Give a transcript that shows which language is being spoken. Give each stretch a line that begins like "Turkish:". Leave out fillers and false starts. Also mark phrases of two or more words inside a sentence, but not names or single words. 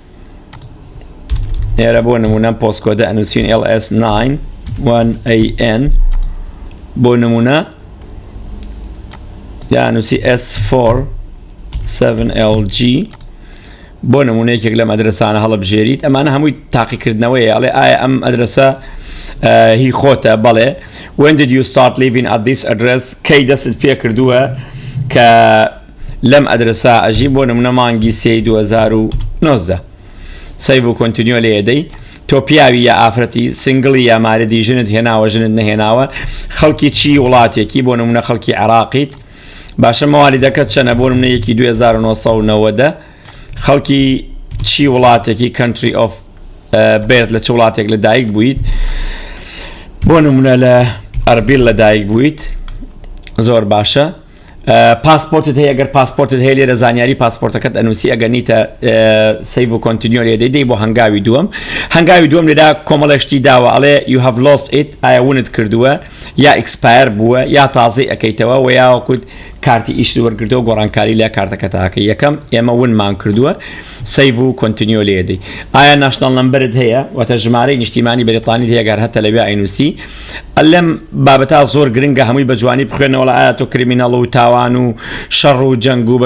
Central Kurdish: لێرە بۆ نمونە پۆستکۆدە ئەنووسین LS91AN بۆ نمونە یا نووسی S47LG بۆ نمونەیەکێک لەم ئەدرسانە هەڵبژێریت ئەمانە هەمووی تاقیکردنەوەی ئەڵێ ئایا ئەم ئەدرسە هی خۆتە بەڵێ
English: when did you start living at this address
Central Kurdish: کەی دەست پێ کردووە کە لەم ئەدرسا ئەژی بۆ نمونە مانگی 2019
English: save and continue
Central Kurdish: لێ ئەدەی تۆ پیاوی یا ئافرەتی سنگڵی یا مارەدی ژنت هێناوە ژنت نەهێناوە خەڵکی چی وڵاتێکی بۆ نمونە خەڵکی عێراقیت باشە مەوالیدەکەت چەنە بۆ نمونە یەکی 2990 خەڵکی چی وڵاتێکی
English: country of birth
Central Kurdish: لە چ وڵاتێک لەدایک بوویت بۆ نمونە لە ئەربیل لەدایک بوویت زۆر باشە پاسپۆرتت هەیە ئەگەر پاسپۆرتت هەیە لێرە زانیاری پاسپۆرتەکەت ئەنووسی ئەگەر نیتە
English: save and continue
Central Kurdish: لێ دەی بۆ هەنگاوی دووەم لێدا کۆمەڵێشتی داوە ئەڵێ
English: you have lost it
Central Kurdish: ئایا ونت کردووە یا ئیکسپایر بووە یا تازەی ئەەکەیتەوە و یاوەکوت کارتی ئیش وەرگرتەوە گۆڕانکاری لە کارتەکە تاکە یەکەم ئێمە ونمان کردووە
English: save and continue
Central Kurdish: لێ دەی ئایا
English: national number
Central Kurdish: هەیە واتە ژمارەی نیشتیمانی بەریتانی هەیە گەر هەتە لەوێ ئەینوسی لەم بابەتا زۆر گرنگە هەمووی بە جوانی بخوێنەوە لە ئایا تۆ کریمینەڵ و تاوان و شەڕ و جەنگ و